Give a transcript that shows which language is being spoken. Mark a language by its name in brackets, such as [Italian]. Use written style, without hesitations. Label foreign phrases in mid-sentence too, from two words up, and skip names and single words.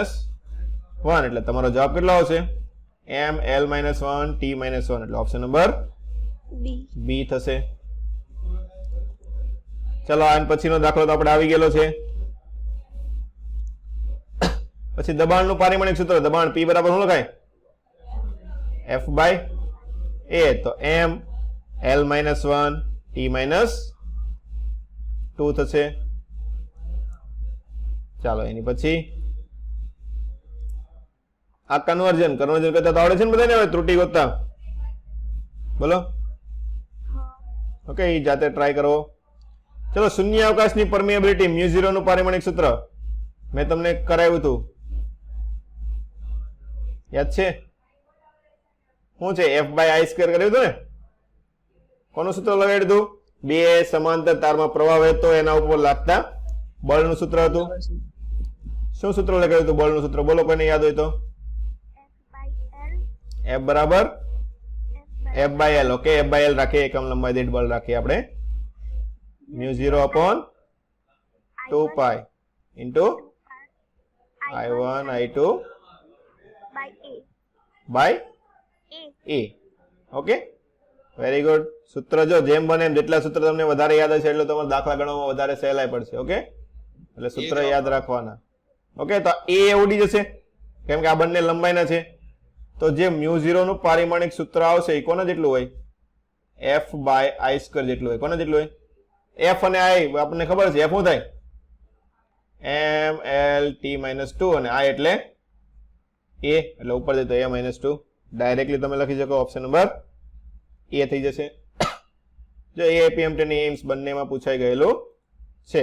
[Gujarati] એટલે તમારો જવાબ કેટલો આવશે? m l - 1 t - 1. એટલે ઓપ્શન નંબર બી થશે. ચલો આ પછીનો દાખલો તો આપણે આવી ગયેલો છે. પછી દબાણનું પારિમાણિક સૂત્ર, દબાણ P બરાબર શું લખાય? [English] F by A. [Gujarati] તો [English] M L minus 1 T minus 2 [Gujarati] થશે. ચાલો એની પછી આ કન્વર્જન કરતા તો આવડે છે ને બધાને? હવે ત્રુટિ ગોતતા બોલો. ઓકે, એ જાતે ટ્રાય કરો. ચલો, શૂન્ય અવકાશની પરમિએબિલિટી μ0 નું પારિમાણિક સૂત્ર મેં તમને કરાવ્યું હતું, યાદ છે? શું છે? [English] F by I [Gujarati] સ્ક્વેર કર્યું હતું ને? કોનું સૂત્ર લગાડ્યું હતું? બે સમાંતર તારમાં પ્રવાહ વહેતો એના ઉપર લાગતા બળનું સૂત્ર હતું. શું સૂત્ર લગાડ્યું હતું બળનું સૂત્ર? બોલો, કોઈને યાદ હોય તો. F બરાબર [English] F by L. [Gujarati] ઓકે, [English] F by L [Gujarati] રાખીએ, એકમ લંબાઈ દીઠ બળ રાખીએ આપણે. [English] μ0 upon 2 pi into I1 I2 by A. [Gujarati] ઓકે, [English] very good. [Gujarati] સૂત્ર જો જેમ બને એમ, જેટલા સૂત્ર તમને વધારે યાદ હશે એટલું તમારે દાખલા ગણવામાં વધારે સહેલાઈ પડશે. ઓકે, એટલે સૂત્ર યાદ રાખવાના. ઓકે, તો A ઉડી જશે કેમ કે આ બંને લંબાઈના છે. તો જે μ0 નું પારિમાણિક સૂત્ર આવશે એ કોના જેટલું હોય? [English] F by I [Gujarati] સ્ક્વેર જેટલું હોય. કોના જેટલું હોય? F અને I આપણને ખબર છે. F શું થાય? [English] M L T minus 2 [Gujarati] અને I એટલે A, એટલે ઉપર જતો [English] A minus 2. [Gujarati] ડાયરેક્ટલી તમે લખી શકો ઓપ્શન નંબર A થઈ જશે. જો APMT ની એમ્સ બંનેમાં પૂછાઈ ગયેલું છે.